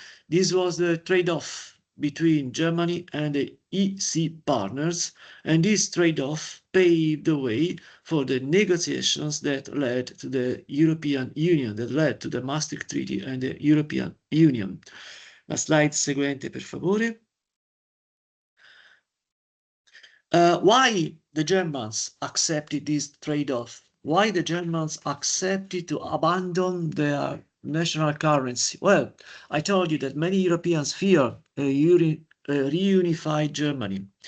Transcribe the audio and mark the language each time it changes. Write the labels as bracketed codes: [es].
[en] This was the trade-off between Germany and the EC partners, and this trade-off paved the way for the negotiations that led to the European Union, that led to the Maastricht Treaty and the European Union. [it] La slide seguente, per favore. [en] Why the Germans accepted this trade-off? Why the Germans accepted to abandon their national currency? Well, I told you that many Europeans fear a reunified Germany.